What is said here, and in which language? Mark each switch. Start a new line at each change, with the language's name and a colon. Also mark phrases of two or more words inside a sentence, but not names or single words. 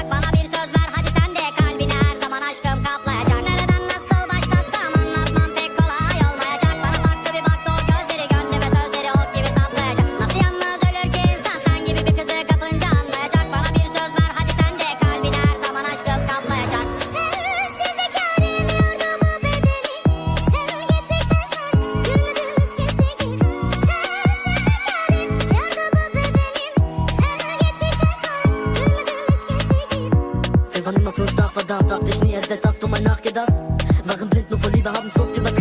Turkish: Bana bir söz ver hadi sen de, kalbini her zaman aşkım kaplayacak. Nereden nasıl başlasam anlatmam pek kolay olmayacak. Bana farklı bir baktı o gözleri, gönlü ve sözleri ok gibi saplayacak. Nasıl yalnız ölür ki insan sen gibi bir kızı kapınca anlayacak. Bana bir söz ver hadi sen de, kalbini her zaman aşkım kaplayacak.
German: Wir waren immer für uns da, verdammt. Hab dich nie ersetzt, hast du mal nachgedacht? Waren blind nur vor Liebe, haben's oft übertrieben.